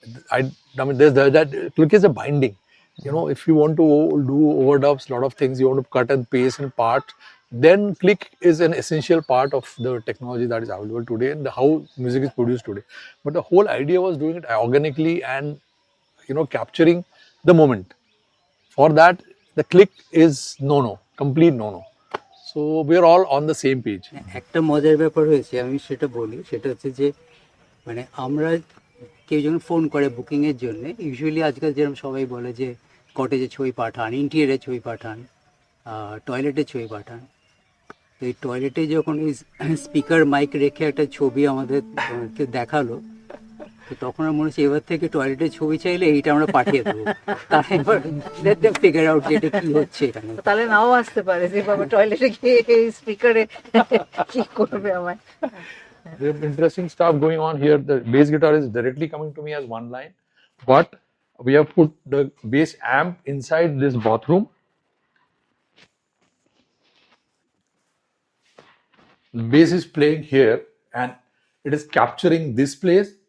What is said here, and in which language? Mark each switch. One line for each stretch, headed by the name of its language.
English: I mean, that click is a binding. If you want to do overdubs, a lot of things, you want to cut and paste and part, then click is an essential part of the technology that is available today and how music is produced today. But the whole idea was doing it organically and capturing the moment. For that, the click is complete no. So we are all on the same page.
Bangla: একটা মজার ব্যাপার হয়েছে, আমি সেটা বলি, সেটা হচ্ছে যে মানে আমরা কেউ যখন ফোন করে বুকিংয়ের জন্য, ইউজুয়ালি আজকাল যেরকম সবাই বলে যে কটেজে ছবি পাঠান, ইন্টেরিয়ারে ছবি পাঠান, টয়লেটে ছবি পাঠান। তো এই টয়লেটে যখন এই স্পিকার মাইক রেখে একটা ছবি আমাদেরকে দেখালো, তো তখন আমার মনে হচ্ছে এবার থেকে টয়লেটের ছবি চাইলে এইটা আমরা পাঠিয়ে দেবো। তারা এবার ফিগার আউট যে এটা কি হচ্ছে এখানে। তাহলে নাও আসতে পারে যে বাবা টয়লেটে গিয়ে স্পিকারে কি করবে আমায়।
English: There's interesting stuff going on here. The bass guitar is directly coming to me as one line, but we have put the bass amp inside this bathroom. The bass is playing here and it is capturing this place.